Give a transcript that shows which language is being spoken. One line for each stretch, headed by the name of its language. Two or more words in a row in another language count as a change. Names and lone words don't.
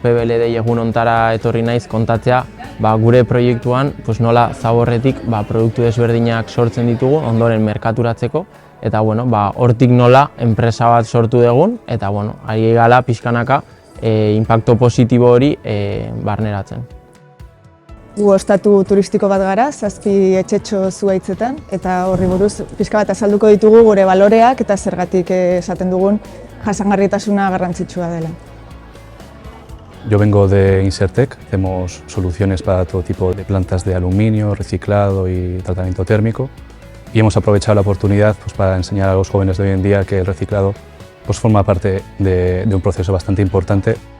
Basque: PBLD egun hontara etorri naiz kontatzea, gure proiektuan nola zaborretik produktu desberdinak sortzen ditugu ondoren merkaturatzeko, eta hortik nola enpresa bat sortu dugun, eta ari gala pixkanaka inpakto positibo hori barneratzen. Gu ostatu turistiko bat gara, 7 etxetxo zuhaitzetan, eta horri buruz pixka bat azalduko ditugu gure baloreak eta zergatik esaten dugun jasangarritasuna garrantzitsua dela.
Spanish: Yo vengo de Insertec, hacemos soluciones para todo tipo de plantas de aluminio, reciclado y tratamiento térmico. Y hemos aprovechado la oportunidad para enseñar a los jóvenes de hoy en día que el reciclado forma parte de un proceso bastante importante.